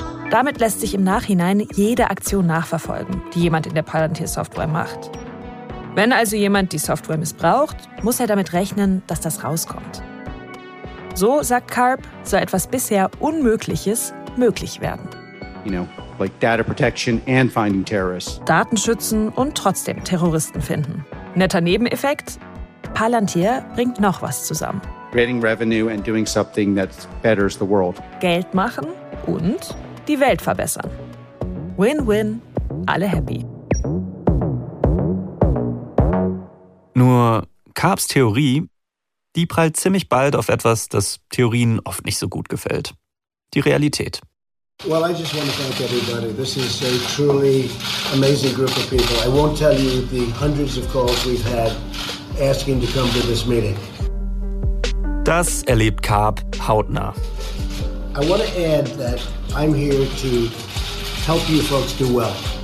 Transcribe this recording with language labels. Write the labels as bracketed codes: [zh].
[de] Damit lässt sich im Nachhinein jede Aktion nachverfolgen, die jemand in der Palantir-Software macht. Wenn also jemand die Software missbraucht, muss er damit rechnen, dass das rauskommt. So, sagt Karp, soll etwas bisher Unmögliches möglich werden. [en] You know, like data protection and finding terrorists. [de] Daten schützen und trotzdem Terroristen finden. Netter Nebeneffekt, Palantir bringt noch was zusammen. [en] Creating revenue and doing something that betters the world. [de] Geld machen und die Welt verbessern. Win-win, alle happy. Nur Karps Theorie, die prallt ziemlich bald auf etwas, das Theorien oft nicht so gut gefällt. Die Realität. [en] Well, I just want to thank everybody. This is a truly amazing group of people. I won't tell you the hundreds of calls we've had asking to come to this meeting. [de] Das erlebt Karp hautnah. [en] I want to add that I'm here to help you folks do well.